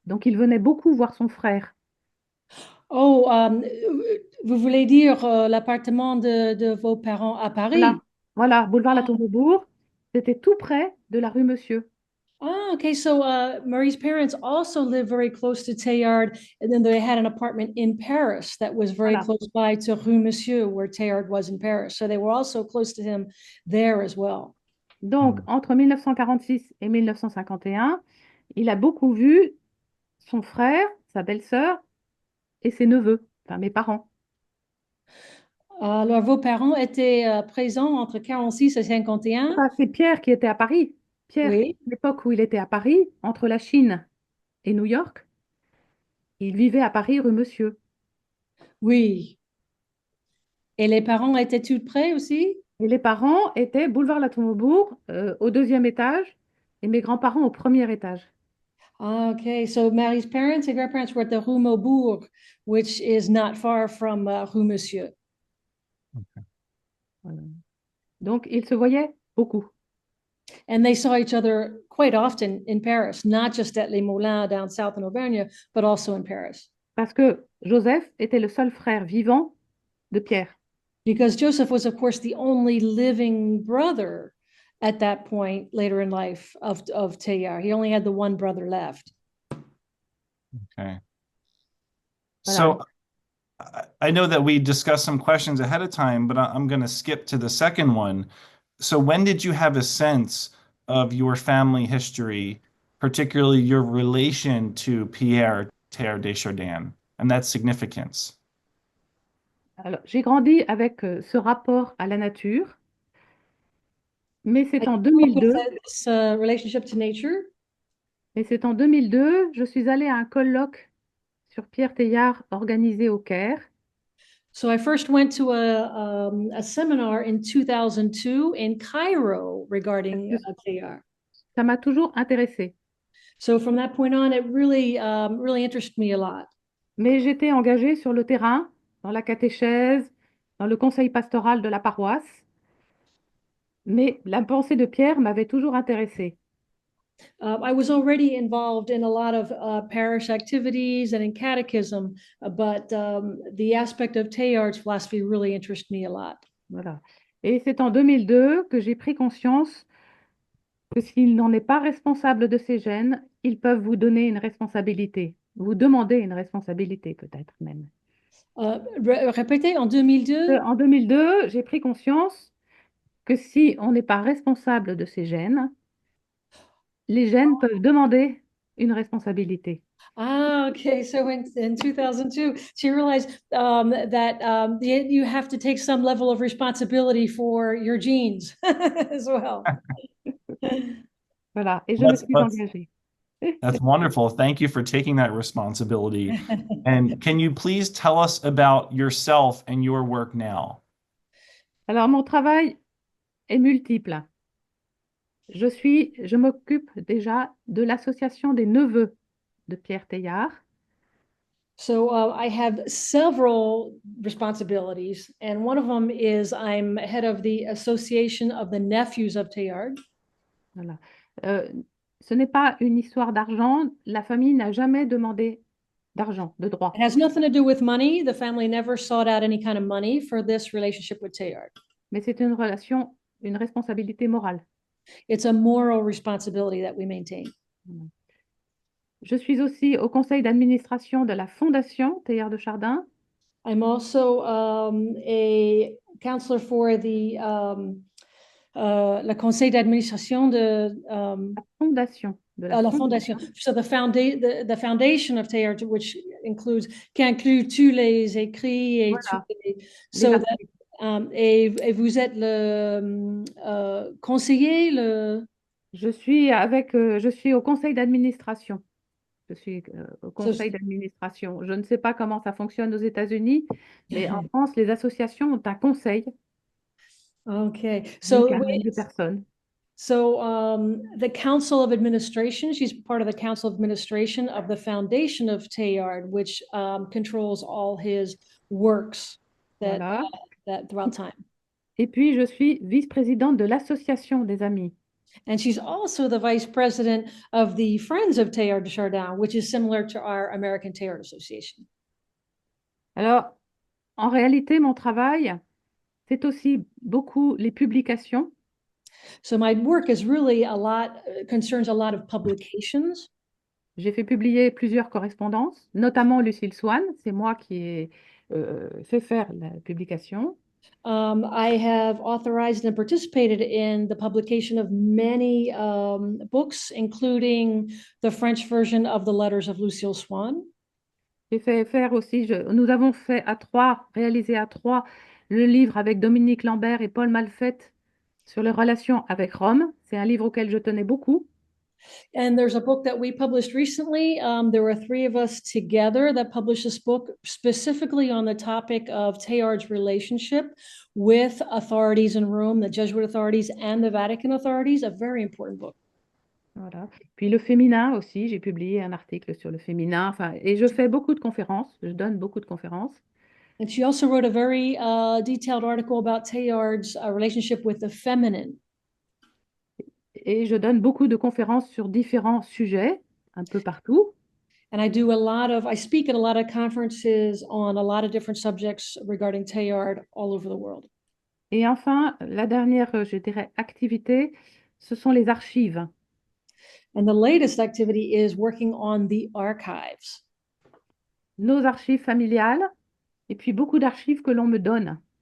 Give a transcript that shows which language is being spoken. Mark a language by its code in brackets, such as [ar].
[fr] Donc il venait beaucoup voir son frère. Oh, vous voulez dire l'appartement de vos parents à Voilà, Paris? voilà, boulevard la Ah, Tour Maubourg, c'était tout près de la rue Monsieur. [en] okay. So Marie's parents also lived very close to Teilhard, and then they had an apartment in Paris that was very [fr] Voilà. [en] close by to Rue Monsieur, where Teilhard was in Paris. So they were also close to him there as well. [fr] Donc entre 1946 et 1951, il a beaucoup vu son frère, sa belle-sœur et ses neveux, enfin mes parents. Alors, vos parents étaient présents entre 46 et 51? Enfin, c'est Pierre qui était à Paris. Pierre, à Oui, l'époque où il était à Paris, entre la Chine et New York, il vivait à Paris rue Monsieur. oui. Et les parents étaient tout près aussi? Et les parents étaient boulevard La Tour Maubourg, au deuxième étage, et mes grands-parents au premier étage. [en] Ah, okay. So Marie's parents and grandparents were at the Rue Maubourg, which is not far from Rue Monsieur. [fr] Voilà. Donc, ils se voyaient beaucoup. [en] And they saw each other quite often in Paris, not just at Les Moulins down south in Auvergne, but also in Paris. [fr] Parce que Joseph était le seul frère vivant de Pierre. [en] Because Joseph was, of course, the only living brother at that point later in life of Teilhard. He only had the one brother left. Okay. [fr] Voilà. [en] So I know that we discussed some questions ahead of time, but I'm going to skip to the second one. So when did you have a sense of your family history, particularly your relation to Pierre Teilhard de Chardin and that significance? [fr] Alors, j'ai grandi avec ce rapport à la nature, mais c'est en 2002, [en] This relationship to nature. [fr] je suis allée à un colloque sur Pierre Teilhard organisé au Caire. [en] So I first went to a seminar in 2002 in Cairo regarding Teilhard. [fr] Ça m'a toujours intéressée. [en] So from that point on, it really interested me a lot. [fr] Mais j'étais engagée sur le terrain, dans la catéchèse, dans le conseil pastoral de la paroisse. Mais la pensée de Pierre m'avait toujours intéressée. [en] I was already involved in a lot of parish activities and in catechism, but the aspect of Teilhard's philosophy really interests me a lot. [fr] Voilà. Et c'est en 2002 que j'ai pris conscience que s'il n'en est pas responsable de ses gènes, ils peuvent vous donner une responsabilité, vous demander une responsabilité peut-être même. Répétez, en 2002? En 2002, j'ai pris conscience que si on n'est pas responsable de ses gènes, les gènes peuvent demander une responsabilité. [en] Ah, okay. So in 2002, she realized that you have to take some level of responsibility for your genes as well. [fr] Voilà, et je me suis [en] That's [fr] engagée. [en] that's wonderful. Thank you for taking that responsibility. And can you please tell us about yourself and your work now? [fr] Alors, mon travail est multiple. Je m'occupe déjà de l'association des neveux de Pierre Teilhard. [en] So I have several responsibilities, and one of them is I'm head of the Association of the Nephews of Teilhard. [fr] Voilà. Ce n'est pas une histoire d'argent. La famille n'a jamais demandé d'argent, de droit. [en] It has nothing to do with money. The family never sought out any kind of money for this relationship with Teilhard. [fr] Mais c'est une relation, une responsabilité morale. [en] It's a moral responsibility that we maintain. [fr] Voilà. Je suis aussi au conseil d'administration de la Fondation Teilhard de Chardin. [en] I'm also a counselor for the [fr] le conseil d'administration de La Fondation de la la Fondation. [en] fondation. So the foundation of Teilhard, which includes, [fr] qui inclut tous les écrits et Voilà. tous les, Les [en] so that, [fr] articles. et vous êtes le conseiller, Je suis au conseil d'administration. Je suis au conseil d'administration. Je ne sais pas comment ça fonctionne aux États-Unis, mais en France, les associations ont un conseil [en] Okay, [fr] d'une [en] so [fr] quinzaine de personnes. [en] So the Council of Administration, she's part of the Council of Administration of the Foundation of Teilhard, which controls all his works that, [fr] Voilà. [en] that throughout time. [fr] Et puis, je suis vice-présidente de l'Association des Amis. [en] And she's also the vice president of the Friends of Teilhard de Chardin, which is similar to our American Teilhard Association. [fr] Alors, en réalité, mon travail, c'est aussi beaucoup les publications. [en] So my work is really concerns a lot of publications. [fr] J'ai fait publier plusieurs correspondances, notamment Lucille Swann. C'est moi qui ai fait faire la publication. [en] I have authorized and participated in the publication of many books, including the French version of the Letters of Lucille Swann. [fr] J'ai fait faire aussi, nous avons fait réalisé à trois, le livre avec Dominique Lambert et Paul Malfette sur les relations avec Rome. C'est un livre auquel je tenais beaucoup. [en] And there's a book that we published recently. There were three of us together that published this book specifically on the topic of Teilhard's relationship with authorities in Rome, the Jesuit authorities and the Vatican authorities, a very important book. [fr] Voilà. Puis le féminin aussi, j'ai publié un article sur le féminin. Enfin, et je fais beaucoup de conférences, je donne beaucoup de conférences. [en] And she also wrote a very detailed article about Teilhard's relationship with the feminine. [fr] Et je donne beaucoup de conférences sur différents sujets, un peu partout. [en] And I speak at a lot of conferences on a lot of different subjects regarding Teilhard all over the world. [fr] Et enfin, la dernière, je dirais, activité, ce sont les archives. [en] And the latest activity is working on the archives. [fr] Nos archives familiales, et puis beaucoup d'archives que l'on me donne.